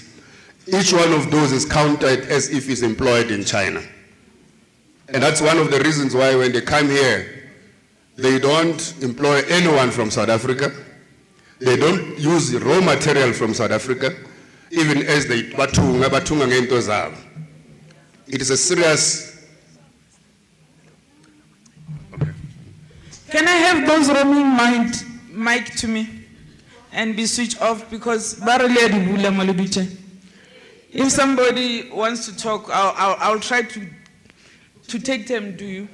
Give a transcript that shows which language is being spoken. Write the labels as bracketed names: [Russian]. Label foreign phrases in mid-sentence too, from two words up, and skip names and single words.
[English] Each one of those is counted as if he's employed in China. And that's one of the reasons why when they come here, they don't employ anyone from South Africa. They don't use raw material from South Africa, even as they [Zulu] batunga ngento zabo. [English] It is a serious. Okay. Can I have those roaming mic to me and be switched off because if somebody wants to talk, I'll try to take them to you.